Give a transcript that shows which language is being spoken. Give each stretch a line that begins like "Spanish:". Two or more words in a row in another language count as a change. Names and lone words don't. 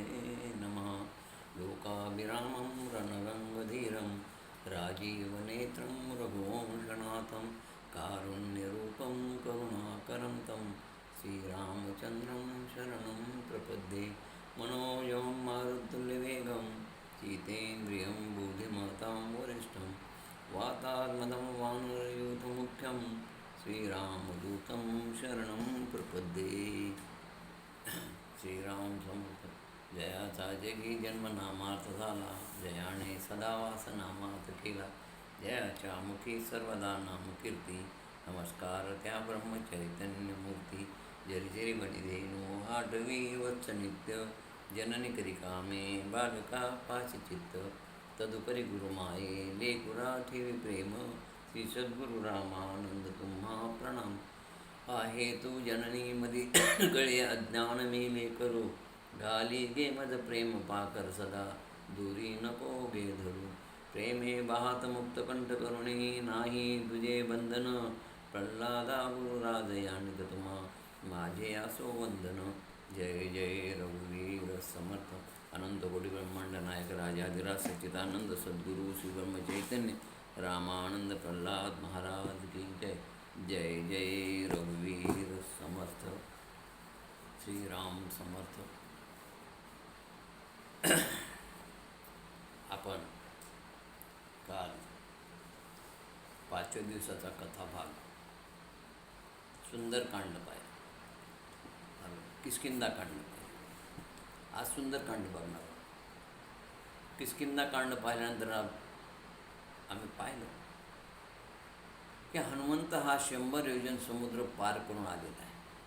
Sanskrit: नमः लोकाभिरामं रणरङ्गधीरं राजीवनेत्रं रघुवंशनाथं कारुण्यरूपं करुणाकरं तं श्रीरामचन्द्रं शरणं प्रपद्ये मनोजवं मारुतुल्यवेगं जितेन्द्रियं बुद्धिमतां वरिष्ठं वातात्मनं वानरयूथमुख्यं श्रीरामदूतं शरणं प्रपद्ये
Marathi: श्रीराम समर्थ जयाचा जगी जन्म नामार्थ झाला जयाने सदावास नामार्थ केला जयाच्या मुखी सर्वदा नामकीर्ती नमस्कार त्या ब्रह्मचैतन्यमूर्ती जरी जरी बळीधेनु आठवी वत्स नित्य जननी करी कामे बालका पाशी चित्त तदुपरी गुरुमाये लेकुरा ठेवी प्रेम श्री सद्गुरु रामानंद तुम्हा प्रणाम आहे तू जननी मधी गळे अज्ञान मेले करू घाली गे मद प्रेम पाकर सदा दूरी नको गे धरू प्रेमे बाहात मुक्त कंठ करुणी नाही तुझे बंधन प्रल्हादा गुरुराज यानिक तुम्हा माझे असो वंदन जय जय रघुवीर समर्थ अनंत कोटी ब्रह्मांड नायक राजाधिराज सच्चिदानंद सद्गुरु श्री ब्रह्म चैतन्य रामानंद प्रल्हाद महाराज की जय जय जय रघुवीर समर्थ श्रीराम समर्थ आपण काल 5व्या दिवसाचा कथाभाग सुंदरकांड पाहिला किष्किंधाकांड पाहिला आज सुंदरकांड बघणार किष्किंधाकांड पाहिल्यानंतर आम्ही पाहिलं की हनुमंत हा 100 योजन समुद्र पार करून आलेला आहे.